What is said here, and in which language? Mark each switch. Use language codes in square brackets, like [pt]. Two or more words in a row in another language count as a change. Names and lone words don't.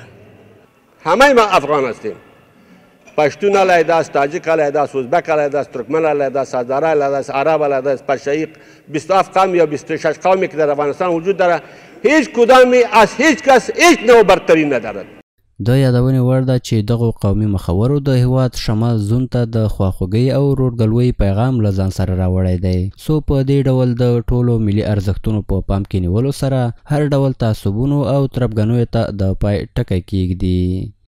[fa] همه ما افغان هستیم. پشتون علیحده است، تاجیک علیحده است، ازبک علیحده است، ترکمن علیحده است، هزاره علیحده است، عرب علیحده است، پشایی 27 قوم یا 26 قومی که در افغانستان وجود داره، هیچ کدامی از هیچ کس هیچ نوع برتری ندارد. [ps] د یادونې وړ ده چې دغو قومي مخورو د هیواد شمال زون ته د خواخوږۍ او ورورګلوۍ پیغام له ځان سره راوړی دی، څو په دې ډول د ټولو ملي ارزښتونو په پام کې نیولو سره هر ډول تعصبونو او تربګنیو ته د پای ټکی کیږدي.